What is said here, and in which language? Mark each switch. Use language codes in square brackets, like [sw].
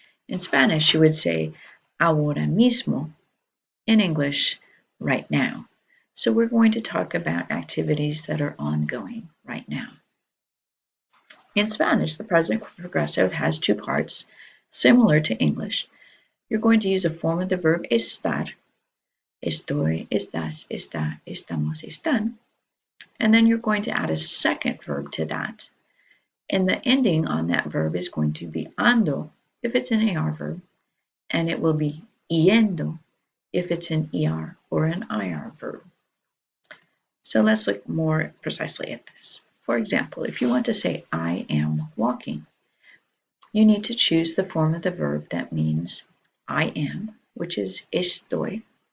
[en] In Spanish, you would say [es] ahora mismo. [en] In English, right now. So we're going to talk about activities that are ongoing right now. In Spanish, the present progressive has two parts, similar to English. You're going to use a form of the verb estar. [es] Estoy, estás, está, estamos, están. [en] And then you're going to add a second verb to that. And the ending on that verb is going to be ando if it's an AR verb, and it will be yendo if it's an ER or an IR verb. So let's look more precisely at this. For example, if you want to say I am walking, you need to choose the form of the verb that means I am, which is estoy.